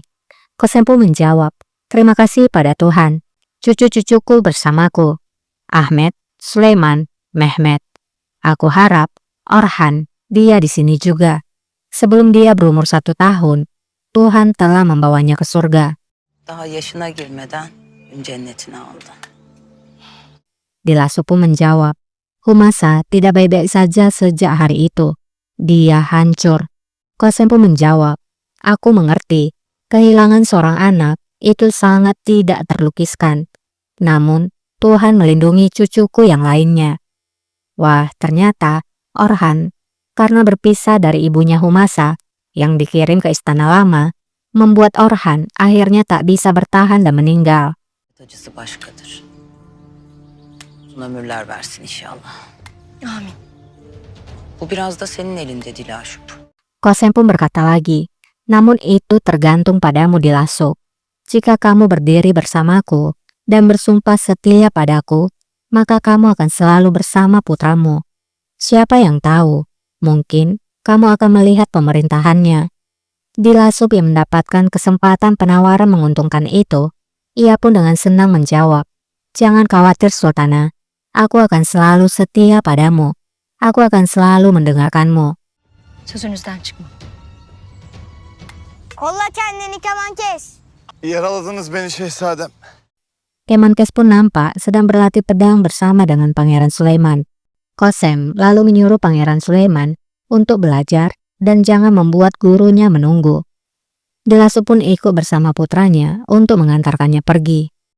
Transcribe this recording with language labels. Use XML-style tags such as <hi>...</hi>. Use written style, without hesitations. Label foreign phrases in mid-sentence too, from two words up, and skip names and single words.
<id>Kosem pun menjawab, terima kasih pada Tuhan. Cucu-cucuku bersamaku. Ahmed, Sulaiman, Mehmet. Aku harap Orhan, dia di sini juga. Sebelum dia berumur 1 tahun, Tuhan telah membawanya ke surga.</id> <tr>Daha yaşına girmeden cennetine aldı.</tr> <id>Dilasub pun menjawab, Humasa tidak baik-baik saja sejak hari itu. Dia hancur. Kosem pun menjawab, aku mengerti. Kehilangan seorang anak itu sangat tidak terlukiskan. Namun, Tuhan melindungi cucuku yang lainnya. Wah, ternyata Orhan, karena berpisah dari ibunya Humasa yang dikirim ke istana lama, membuat Orhan akhirnya tak bisa bertahan dan meninggal.</id> <tr>Acısı başkadır. Uzun ömürler versin inşallah. Amin. Bu biraz da senin elinde Dilaşup.</tr> <id>Kosem pun berkata lagi, namun itu tergantung padamu Dilasuk. Jika kamu berdiri bersamaku dan bersumpah setia padaku, maka kamu akan selalu bersama putramu. Siapa yang tahu, mungkin kamu akan melihat pemerintahannya. Dilasuk yang mendapatkan kesempatan penawaran menguntungkan itu, ia pun dengan senang menjawab, "Jangan khawatir Sultana, aku akan selalu setia padamu. Aku akan selalu mendengarkanmu."</id> <tr>Sözünüzden çıkma. Kolla kendini Kemankes. Yaraladınız beni şehzadem.</tr> <id>Kemenkes pun nampak sedang berlatih pedang bersama dengan Pangeran Sulaiman. Kosem lalu menyuruh Pangeran Sulaiman untuk belajar dan jangan membuat gurunya menunggu. Dilasuk pun ikut bersama putranya untuk mengantarkannya pergi.</id>